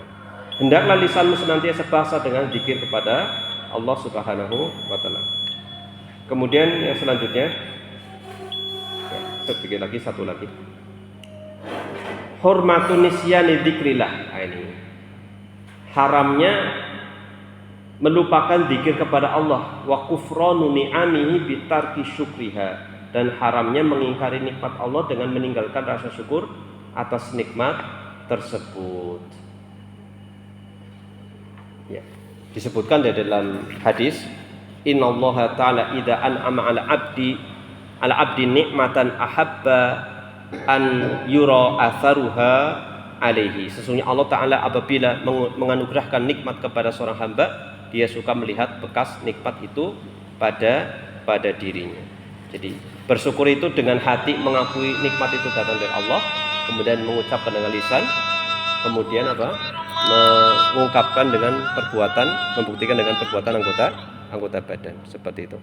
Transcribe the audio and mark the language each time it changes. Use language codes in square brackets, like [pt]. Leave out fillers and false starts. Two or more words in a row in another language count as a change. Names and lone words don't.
[id] Hendaklah lisanmu senantiasa basah dengan zikir kepada Allah [ar] سبحانه وتعالى. [id] Kemudian yang selanjutnya, ya, saya pikir lagi satu lagi. [ar] حرمة نسيان ذكر الله. [id] Ini haramnya melupakan zikir kepada Allah, [ar] وكفران نعمه بترك شكرها, [id] dan haramnya mengingkari nikmat Allah dengan meninggalkan rasa syukur atas nikmat tersebut. Ya, disebutkan di dalam hadis, [ar] إن الله تعالى إذا أنعم على عبد نعمة أحب أن يرى أثرها عليه. [id] Sesungguhnya Allah Ta'ala apabila menganugerahkan nikmat kepada seorang hamba, dia suka melihat bekas nikmat itu pada dirinya. Jadi bersyukur itu dengan hati mengakui nikmat itu datang dari Allah, kemudian mengucapkan dengan lisan, kemudian mengungkapkan dengan perbuatan, membuktikan dengan perbuatan anggota badan, seperti itu.